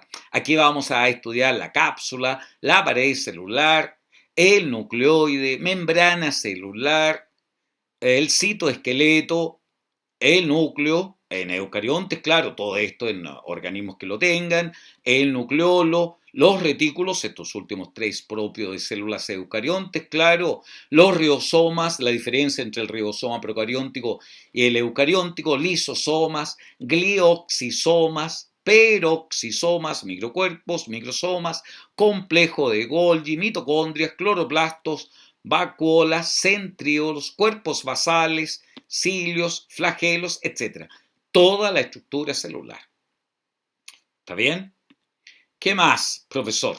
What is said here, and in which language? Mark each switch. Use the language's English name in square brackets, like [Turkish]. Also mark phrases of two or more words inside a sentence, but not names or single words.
[Spanish] Aquí vamos a estudiar la cápsula, la pared celular, el nucleoide, membrana celular, el citoesqueleto, el núcleo, en eucariontes, claro, todo esto en organismos que lo tengan, el nucleolo, los retículos, estos últimos tres propios de células eucariontes, claro, los ribosomas, la diferencia entre el ribosoma procarióntico y el eucarióntico, lisosomas, glioxisomas, peroxisomas, microcuerpos, microsomas, complejo de Golgi, mitocondrias, cloroplastos, vacuolas, centriolos, cuerpos basales, cilios, flagelos, etc. Toda la estructura celular. ¿Está bien? ¿Qué más, profesor?